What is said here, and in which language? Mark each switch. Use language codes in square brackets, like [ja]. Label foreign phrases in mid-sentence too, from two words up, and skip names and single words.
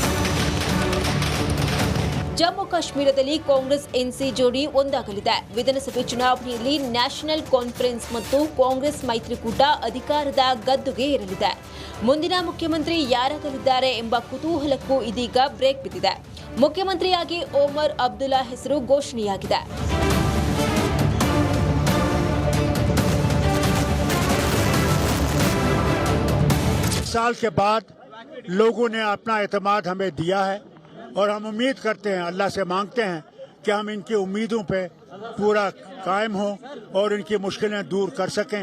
[kn] ಜಮ್ಮು ಕಾಶ್ಮೀರದಲ್ಲಿ ಕಾಂಗ್ರೆಸ್ ಎನ್ಸಿ ಜೋಡಿ ಒಂದಾಗಲಿದೆ. ವಿಧಾನಸಭೆ ಚುನಾವಣೆಯಲ್ಲಿ ನ್ಯಾಷನಲ್ ಕಾನ್ಫರೆನ್ಸ್ ಮತ್ತು ಕಾಂಗ್ರೆಸ್ ಮೈತ್ರಿಕೂಟ ಅಧಿಕಾರದ ಗದ್ದುಗೆ ಇರಲಿದೆ. ಮುಂದಿನ ಮುಖ್ಯಮಂತ್ರಿ ಯಾರಾಗಲಿದ್ದಾರೆ ಎಂಬ ಕುತೂಹಲಕ್ಕೂ ಇದೀಗ ಬ್ರೇಕ್ ಬಿದ್ದಿದೆ. ಮುಖ್ಯಮಂತ್ರಿಯಾಗಿ ಒಮರ್ ಅಬ್ದುಲ್ಲಾ ಹೆಸರು ಘೋಷಣೆಯಾಗಿದೆ. [hi] साल के बाद लोगों ने अपना एतमाद हमें दिया है और हम उम्मीद करते हैं, अल्लाह से मांगते हैं कि हम इनकी उम्मीदों पे पूरा कायम हों और इनकी मुश्किलें दूर कर सकें।